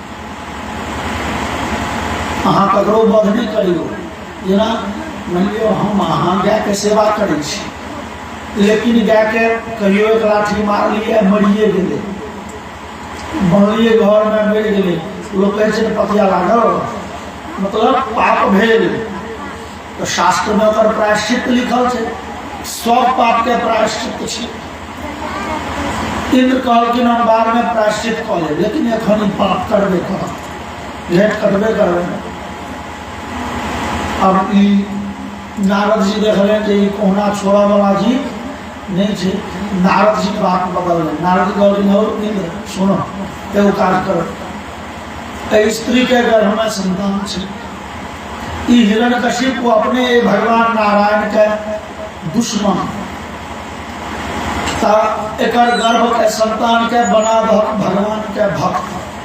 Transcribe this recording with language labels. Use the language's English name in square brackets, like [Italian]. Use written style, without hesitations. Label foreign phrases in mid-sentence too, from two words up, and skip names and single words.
[Maithili] अहाँ ककरो वध नहीं करियो जेना मान लियो हम अहाँ गाय के सेवा करै छी लेकिन गाय के कहियो एक लाठी मार लिए मरिए गेले बनलिए घर में मर गेले लोग कहे छे पतिया लागल मतलब पाप भेल तो शास्त्र में ओकर प्रायश्चित लिखल छे सब पाप के प्रायश्चित छे। इंद्र कहलखिन हम बाद में प्रायश्चित कऽ लेब लेकिन एखन पाप करबे करब घेंट कटबे करबे। अब ई नारद जी देखले जे ई कोहना छोड़ा वाला जी नहीं छे नारद जी बात बदल ले नारद जी कहलखिन हो इंद्र सुनो एगो काज करो स्त्री के गर्भ में संतान छे ई हिरण्यकशिपु अपने भगवान नारायण के दुश्मन एकर गर्भ के संतान के बना भगवान के भक्त